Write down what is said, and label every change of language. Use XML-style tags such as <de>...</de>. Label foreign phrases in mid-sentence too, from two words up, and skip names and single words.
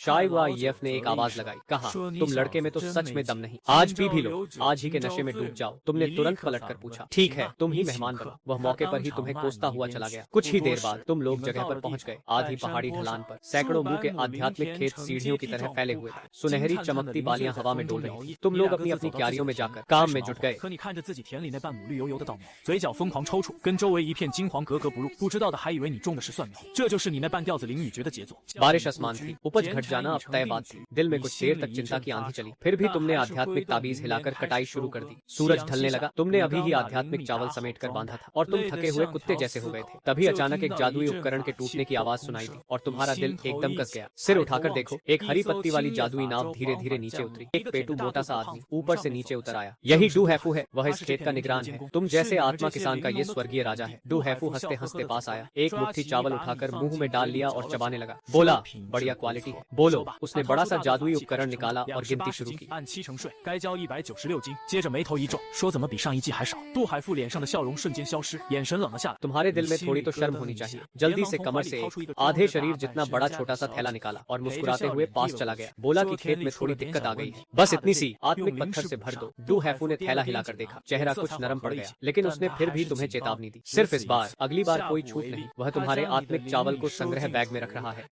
<hi>शायद व येफ ने एक आवाज लगाई, कहा तुम लड़के में तो सच में दम नहीं, आज भी लो, आज ही के नशे में डूब जाओ। तुमने तुरंत पलट कर पूछा, ठीक है तुम ही मेहमान बनो। वह मौके पर ही तुम्हें कोसता हुआ चला गया। कुछ ही देर बाद तुम लोग जगह पर पहुंच गए। आधी पहाड़ी ढलान पर सैकड़ों मुंह के आध्यात्मिक खेत सीढ़ियों की तरह फैले हुए थे। सुनहरी चमकती बालियां हवा में डोल रही थी। तुम लोग अपनी अपनी क्यारियों में जाकर काम में जुट गए।</hi> <zh>可你看着自己田里那半亩绿油油的稻苗，嘴角疯狂抽搐，跟周围一片金黄格格不入。不知道的还以为你种的是蒜苗，这就是你那半吊子淋雨诀的杰作。</zh> <hi>बारिश आसमान थी, उपज घट जाना अब तय बात थी। दिल में कुछ देर तक चिंता की आंधी चली, फिर भी तुमने आध्यात्मिक ताबीज हिलाकर कटाई शुरू कर दी। सूरज ढलने लगा। तुमने अभी ही आध्यात्मिक चावल समेट कर बांधा था और तुम थके हुए कुत्ते जैसे हो गए थे। तभी अचानक एक जादुई उपकरण के टूटने की आवाज सुनाई दी और तुम्हारा दिल एकदम कस गया। सिर उठाकर देखो, एक हरी पत्ती वाली जादुई नाव धीरे धीरे नीचे उतरी। एक पेटू मोटा सा आदमी ऊपर से नीचे उतर आया। यही डू हैफू है, वह इस खेत का निगरान है। तुम जैसे आत्मा किसान का ये स्वर्गीय राजा है। डू हैफू हंसते हंसते पास आया, एक मुट्ठी चावल उठाकर मुंह में डाल लिया और चबाने लगा। बोला, बढ़िया क्वालिटी है, बोलो। उसने बड़ा सा जादुई उपकरण निकाला और गिनती शुरू की।</hi> <zh>按7成税，该交196斤。接着眉头一皱，说怎么比上一季还少？杜海富脸上的笑容瞬间消失，眼神冷了下来。</zh> <hi>तुम्हारे दिल में थोड़ी तो शर्म होनी चाहिए। जल्दी से कमर से एक आधे शरीर जितना बड़ा छोटा सा थैला निकाला और मुस्कुराते हुए पास चला गया। बोला कि खेत में थोड़ी दिक्कत आ गई है, बस इतनी सी, आत्मिक पत्थर से भर दो। डू हैफू ने थैला हिलाकर देखा, चेहरा कुछ नरम पड़ गया, लेकिन उसने फिर भी तुम्हें चेतावनी दी। सिर्फ इस बार, अगली बार कोई छूट नहीं। वह तुम्हारे आत्मिक चावल को संग्रह बैग में रख रहा है।</hi>